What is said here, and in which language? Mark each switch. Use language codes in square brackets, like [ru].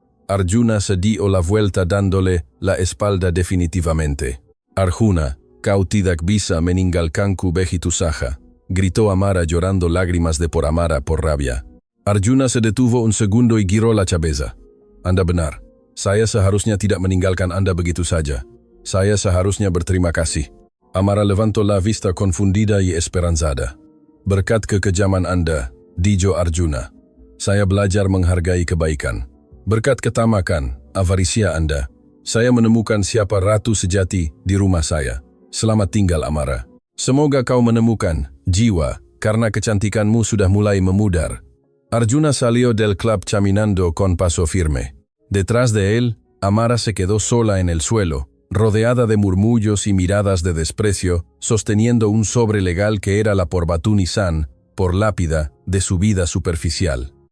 [es] Arjuna se dio la vuelta dándole la espalda definitivamente. Arjuna, [id] kau tidak bisa meninggalkanku begitu saja, [es] gritó Amara llorando lágrimas de por Amara por rabia. Arjuna se detuvo un segundo y giró la cabeza. [id] Anda benar. Saya seharusnya tidak meninggalkan Anda begitu saja. Saya seharusnya berterima kasih. [es] Amara levantó la vista confundida y esperanzada. [id] Berkat kekejaman Anda, [es] dijo Arjuna. [id] Saya belajar menghargai kebaikan. Berkat ketamakan, avarisia Anda, saya menemukan siapa ratu sejati di rumah saya. Selamat tinggal, Amara. Semoga kau menemukan jiwa, karena kecantikanmu sudah mulai memudar. [es] Arjuna salió del club caminando con paso firme. Detrás de él, Amara se quedó sola en el suelo, rodeada de murmullos y miradas de desprecio, sosteniendo un sobre legal que era la porbatún-san, por lápida, de su vida superficial.